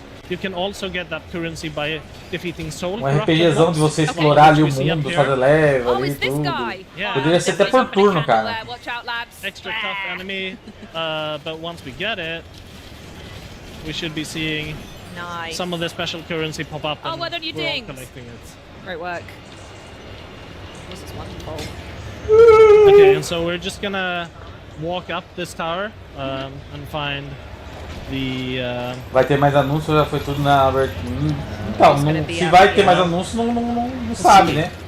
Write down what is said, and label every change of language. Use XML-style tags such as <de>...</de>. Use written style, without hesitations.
<en>You can also get that currency by defeating soul.</en> <pt>RPGzão de você explorar ali o mundo, fazer level ali e tudo. Poderia ser até por turno, cara.</pt> <en>Extra tough enemy, but once we get it, we should be seeing some of the special currency pop up. Oh, well done, you dings. Collecting it. Great work. This is wonderful. Okay, and so we're just gonna walk up this tower and find the.</en> <pt>Vai ter mais anúncios, já foi tudo na abertura. Então, se vai ter mais anúncios, não sabe, né?</pt>